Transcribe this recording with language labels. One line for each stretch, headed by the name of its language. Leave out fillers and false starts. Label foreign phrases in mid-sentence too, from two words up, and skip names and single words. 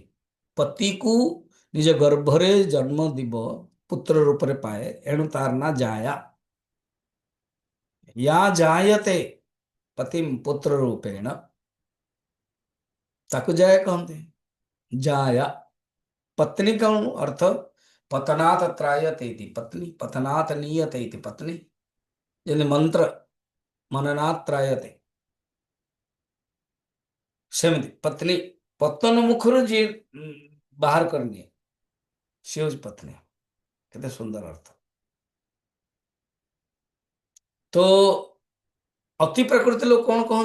Odia: ପତିକୁ ନିଜ ଗର୍ଭରେ ଜନ୍ମ দিব, ପୁତ୍ର ରୂପରେ ପାଏ, ଏଣୁ ତାର ନାଁ ଜାୟା।
Sanskrit: या जायते पतिम् पुत्र रूपेण,
Odia: ତାକୁ ଜାୟା କହନ୍ତି।
Sanskrit: ଜାୟା
Hindi: पत्नी का अर्थ
Sanskrit: पतनात् त्रायते इति पत्नी, पतनात् नीयते इति पत्नी।
Odia: ଯେମିତି
Sanskrit: मन्त्र मननात् त्रायते,
Odia: ସେମିତି ପତ୍ନୀ, ପତନ ମୁଖରୁ ଯିଏ ବାହାର କରିନିଏ, ସିଏ ହଉଛି ପତ୍ନୀ। କେତେ ସୁନ୍ଦର ଅର୍ଥ। ତ ଅତି ପ୍ରକୃତି ଲୋକ କଣ କହନ୍ତି?